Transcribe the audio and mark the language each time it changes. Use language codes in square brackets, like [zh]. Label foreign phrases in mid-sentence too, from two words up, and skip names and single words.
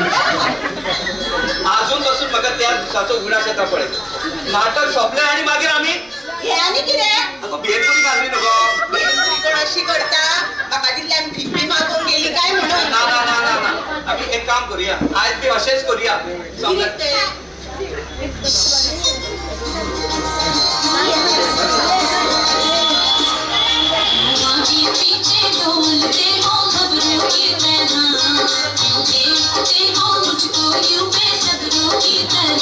[kok] आजून पासून म्हाका त्या दिसाचो उगडास येता पळय. नाटक सोंपलें आणि मागीर आमी हे आनी कितें? आगो भेलपुरी घालली न्हू गो. भेलपुरी कोण अशी करता? म्हाका दिसलें आमी भिपी मागून गेली काय म्हणून. ना आमी एक काम करूया, आयज बी अशेंच करूया. [hi] पीछे डोलते हो खबरों की तरह, देखते हो मुझको यूं बेसब्रों की तरह.